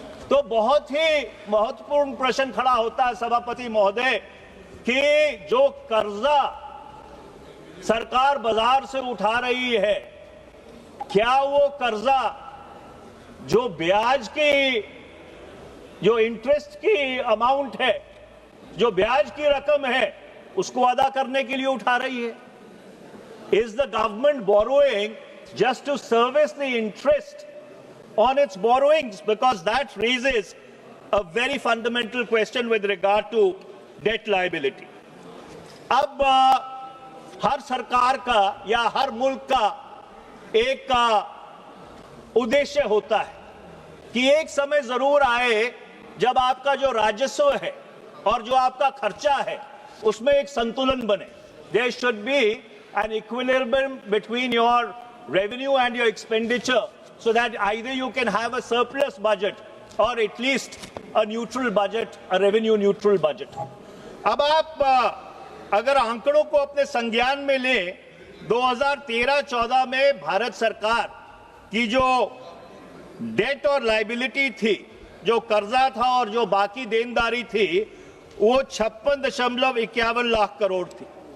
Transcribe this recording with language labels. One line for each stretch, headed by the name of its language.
Hindi: तो बहुत ही महत्वपूर्ण प्रश्न खड़ा होता है सभापति महोदय कि जो कर्जा सरकार बाजार से उठा रही है, क्या वो कर्जा जो ब्याज की, जो इंटरेस्ट की अमाउंट है, जो ब्याज की रकम है, उसको अदा करने के लिए उठा रही है?
English: Is the government borrowing just to service the interest on its borrowings? Because that raises a very fundamental question with regard to debt liability.
Hindi: अब हर सरकार का या हर मुल्क का एक उद्देश्य होता है कि एक समय जरूर आए जब आपका जो राजस्व है और जो आपका खर्चा है उसमें एक संतुलन बने।
English: There should be an equilibrium between your revenue and your expenditure so that either you can have a surplus budget or at least a neutral budget, a revenue neutral budget.
Hindi: अब आप अगर आंकड़ों को अपने संज्ञान में लें, 2013-14 में भारत सरकार की जो डेट और लाइबिलिटी थी, जो कर्जा था और जो बाकी देनदारी थी, वो 56.51 लाख करोड़ थी।